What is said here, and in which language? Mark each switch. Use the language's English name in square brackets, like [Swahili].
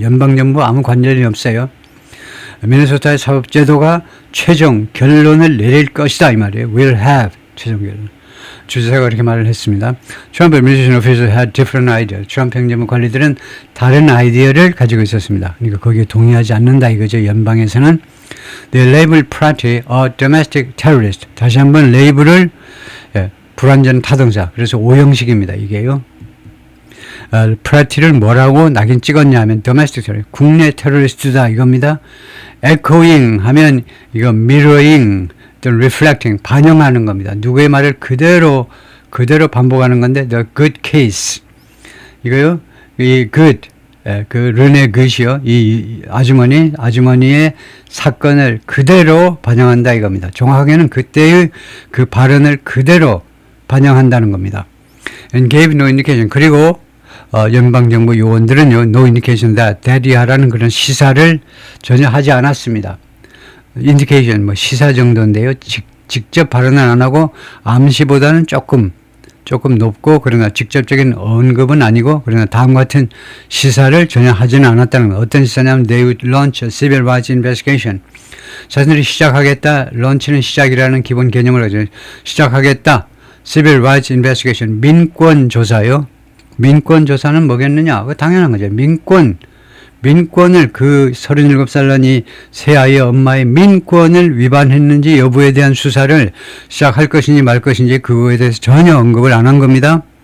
[Korean] 연방정부 아무 관련이 없어요. 미네소타의 사법제도가 최종 결론을 내릴 것이다 이 말이에요. [English] will have [Korean] 최종 결론. 주지사가 그렇게 말을 했습니다. [English] 트럼프 administration officials had different ideas. [Korean] 트럼프 행정부 관리들은 다른 아이디어를 가지고 있었습니다. 그러니까 거기에 동의하지 않는다 이거죠. 연방에서는 [English] they labeled Pratt a domestic terrorist. [Korean] 다시 한번 레이블을 불완전 타동사. 그래서 오형식입니다. 이게요. 프라티를 뭐라고 낙인 찍었냐 하면 domestic terrorist, 국내 테러리스트다 이겁니다. echoing 하면 이거 mirroring 또는 reflecting 반영하는 겁니다. 누구의 말을 그대로 반복하는 건데 [English] the good case [Korean] 이거요. 이 good 그 르네 굿이요. 이 아주머니의 사건을 그대로 반영한다 이겁니다. 정확하게는 그때의 그 발언을 그대로 반영한다는 겁니다. [English] and gave no indication [Korean] 그리고 연방정부 요원들은요, [English] no indication that [Korean] 하라는 그런 시사를 전혀 하지 않았습니다. indication, 시사 정도인데요. 직접 발언은 안 하고, 암시보다는 조금 높고, 그러나 직접적인 언급은 아니고, 그러나 다음과 같은 시사를 전혀 하지는 않았다는 것. 어떤 시사냐면, [English] they would launch a civil rights investigation. [Korean] 자신들이 시작하겠다, launch는 시작이라는 기본 개념을 가지고, 시작하겠다, [English] civil rights investigation, [Korean] 민권 조사요. 민권 조사는 뭐겠느냐? 그거 당연한 거죠. 민권을 그 37살 난 이 새 아이의 엄마의 민권을 위반했는지 여부에 대한 수사를 시작할 것인지 말 것인지 그거에 대해서 전혀 언급을 안 한 겁니다.